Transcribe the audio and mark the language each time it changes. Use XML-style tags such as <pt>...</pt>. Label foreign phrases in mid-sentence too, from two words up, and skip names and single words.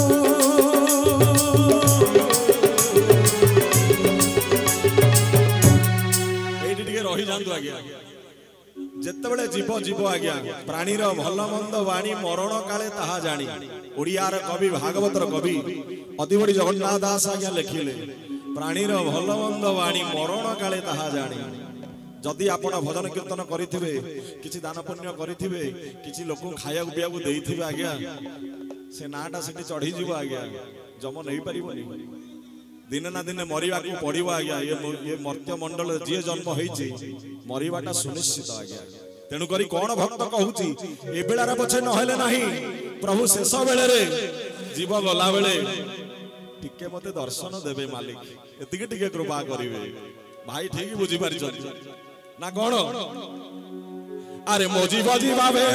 <or>ଯେତେବେଳେ ଜୀବ ଆଜ୍ଞା ପ୍ରାଣୀର ଭଲ ମନ୍ଦ ବାଣୀ ମରଣ କାଳେ ତାହା ଜାଣି ଓଡ଼ିଆର କବି ଭାଗବତର କବି ଅତି ବଡ଼ି ଜଗନ୍ନାଥ ଦାସ ଆଜ୍ଞା ଲେଖିଲେ ପ୍ରାଣୀର ଭଲ ମନ୍ଦ ବାଣୀ ମରଣ କାଳେ ତାହା ଜାଣି ଯଦି ଆପଣ ଭଜନ କୀର୍ତ୍ତନ କରିଥିବେ କିଛି ଦାନ ପୁଣ୍ୟ କରିଥିବେ କିଛି ଲୋକ ଖିଆ ପିଆ କୁ ଦେଇଥିବେ ଆଜ୍ଞା ସେ ନାଟା ସେଠି ଚଢ଼ି ଜୀବ ଆଜ୍ଞା ଯମ ନହିଁ ପରିବନି ଦିନ ନା ଦିନ ମରିବା କୁ ପଡ଼ିବ ଆଜ୍ଞା ଏ ମର୍ତ୍ତ୍ୟ ମଣ୍ଡଳ ଯେ ଜନ୍ମ ହୋଇଛି ମରିବାଟା ସୁନିଶ୍ଚିତ ଆଜ୍ଞା ତେଣୁ କରି କୋନ ଭକ୍ତ କହୁଛି ଏ ବେଳାର ପଛେ ନହେଲେ ନାହିଁ ପ୍ରଭୁ ଶେଷ ବେଳେ ରେ ଜୀବ ଗଲା ବେଳେ ଟିକେ ମତେ ଦର୍ଶନ ଦେବେ ମାଲିକ ଏତିକି ଟିକେ କୃପା କରିବେ ଭାଇ ଠିକ ବୁଝି ପାରି ଛଥି ନା କୋନ ଅରେ ମୋଜି ବଜିବା</or>